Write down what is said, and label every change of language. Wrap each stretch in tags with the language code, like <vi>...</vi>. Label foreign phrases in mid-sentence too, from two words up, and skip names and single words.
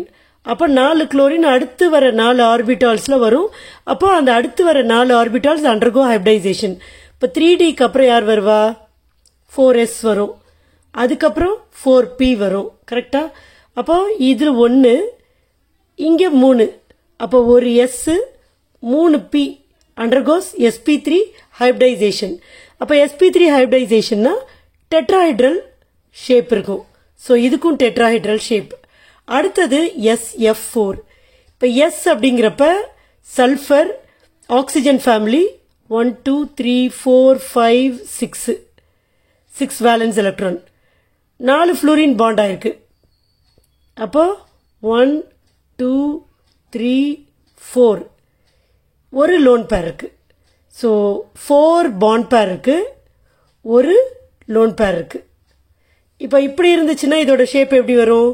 <ta>அப்போ 4 குளோரின் அடுத்து வர 4 ஆர்பிட்டால்ஸ்ல வரும். அப்போ அந்த அடுத்து வர 4 ஆர்பிட்டால்ஸ்</ta> <en>undergo hybridization.</en> <ta>இப்போ 3Dக்கு அப்புறம் யார் வருவா? 4s வரும். அதுக்கப்புறம் 4p வரும். கரெக்டா? அப்போ இதுல 1, இங்க 3.</ta> <en>அப்போ ஒரு s 3p undergoes sp3 hybridization. அப்ப sp3 hybridization tetrahedral shape இருக்கும்.</en> <ta>So இதுக்கும்</ta> <en>tetrahedral shape.</en> <ta>அடுத்தது SF4. இப்ப S அப்படிங்கிறப்ப</ta> <en>sulfur oxygen family</en> <ta>1 2 3 4 5 6 6</ta> <en>valence electron.</en> <ta>4 fluorine bond ஆயிருக்கு. அப்போ 1 2 3 4 ஒரு</ta> <en>lone pair</en> <ta>இருக்கு. So 4</ta> <en>bond pair</en> <ta>இருக்கு, ஒரு</ta> <en>lone pair</en> <ta>இருக்கு. இப்ப இப்படி இருந்துச்சுன்னா இதோட ஷேப் எப்படி வரும்?</ta>